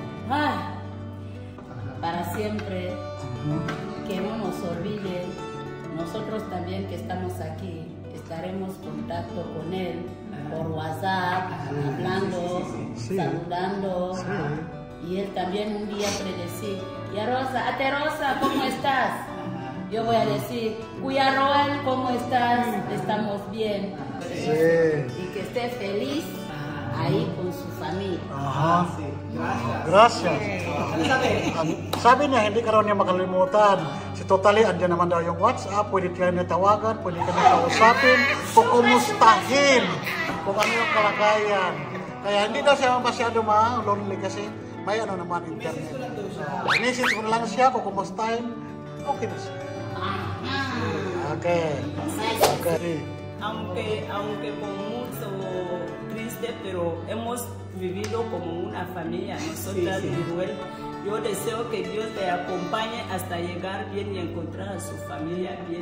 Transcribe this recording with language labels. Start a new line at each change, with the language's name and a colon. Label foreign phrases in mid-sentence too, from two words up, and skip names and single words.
Spanish: Ay, para siempre, que no nos olvide, nosotros también que estamos aquí, estaremos en contacto con él por WhatsApp, hablando, saludando, y él también un día predecir, y a Rosa, ate Rosa, ¿cómo estás? Yo voy a decir, Cuya Roel, ¿cómo estás? Estamos bien. Sí. Y que esté feliz ahí con su familia. Aha. Gracias. Gracias.
Filipino: Sabi niya, hindi ka raw niya makalimutan. Si Totally, andyan naman daw yung WhatsApp. Pwede ka niya tawagan, pwede ka niya kausapin, kukumustahin kung ano yung kalagayan. Kaya hindi daw siya masyado lonely kasi may ano naman internet. Message ko na lang siya, kukumustahin, okay na siya.
English: Okay. Okay.
Spanish: Aunque con mucho triste, pero hemos vivido como una familia, nosotras, Miruel. Yo deseo que Dios te acompañe hasta llegar bien y encontrar a su familia bien.